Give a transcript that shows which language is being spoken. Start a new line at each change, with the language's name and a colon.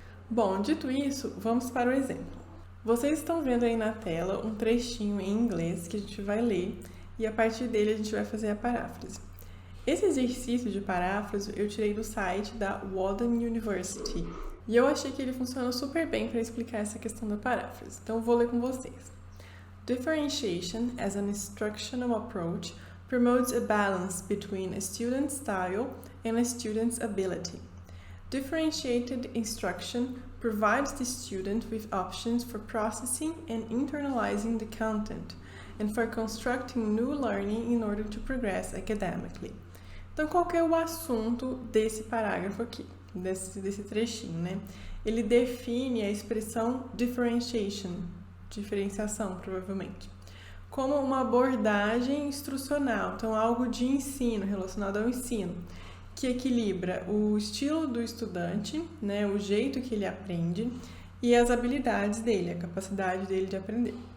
Portuguese: Bom, dito isso, vamos para o exemplo. Vocês estão vendo aí na tela um trechinho em inglês que a gente vai ler e a partir dele a gente vai fazer a paráfrase. Esse exercício de paráfrase eu tirei do site da Walden University e eu achei que ele funciona super bem para explicar essa questão da paráfrase. Então eu vou ler com vocês.
English: Differentiation as an instructional approach promotes a balance between a student's style and a student's ability. Differentiated instruction provides the student with options for processing and internalizing the content and for constructing new learning in order to progress academically.
Portuguese: Então, qual que é o assunto desse parágrafo aqui, desse trechinho, né? Ele define a expressão differentiation, diferenciação, provavelmente, como uma abordagem instrucional, então algo de ensino, relacionado ao ensino, que equilibra o estilo do estudante, né, o jeito que ele aprende e as habilidades dele, a capacidade dele de aprender.